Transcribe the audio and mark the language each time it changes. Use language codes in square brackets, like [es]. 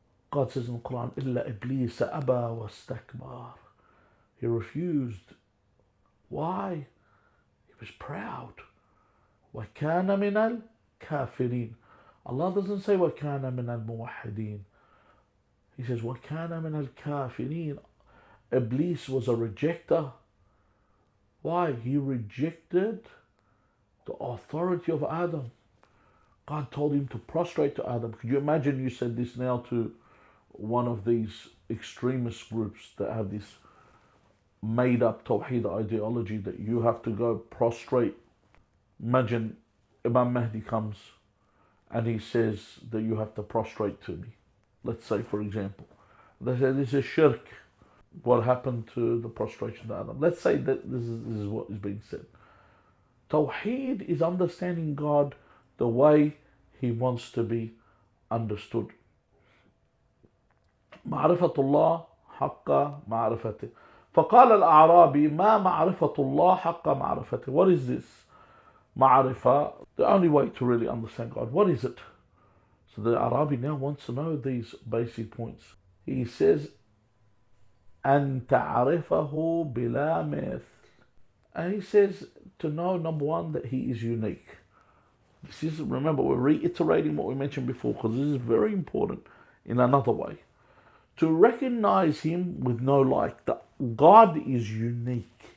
[en] God says in the Quran, [ar] إِلَّا إِبْلِيسَ أَبَى وَاسْتَكْبَرَ. [en] He refused. Why? He was proud. [ar] وَكَانَ مِنَ الْكَافِرِينَ. [en] Allah doesn't say [ar] وَكَانَ مِنَ الْمُوَحِّدِينَ. [en] He says [ar] وَكَانَ مِنَ الْكَافِرِينَ. [en] Iblis was a rejecter. Why? He rejected the authority of Adam. God told him to prostrate to Adam. Could you imagine you said this now to one of these extremist groups that have this made up Tawhid ideology that you have to go prostrate? Imagine Imam Mehdi comes and he says that you have to prostrate to me. Let's say, for example, they say this is shirk. What happened to the prostration to Adam? Let's say that this is what is being said. Tawheed is understanding God the way He wants to be understood. [ar] معرفة الله حق معرفته. فقال الأعرابي ما معرفة الله حق معرفته. [en] What is this? Ma'rifah, the only way to really understand God. What is it? So the Arabi now wants to know these basic points. He says, [ar] أن تعرفه بلا مثل. [en] And he says to know, number one, that He is unique. This is, remember, we're reiterating what we mentioned before because this is very important in another way. To recognize Him with no like, that God is unique.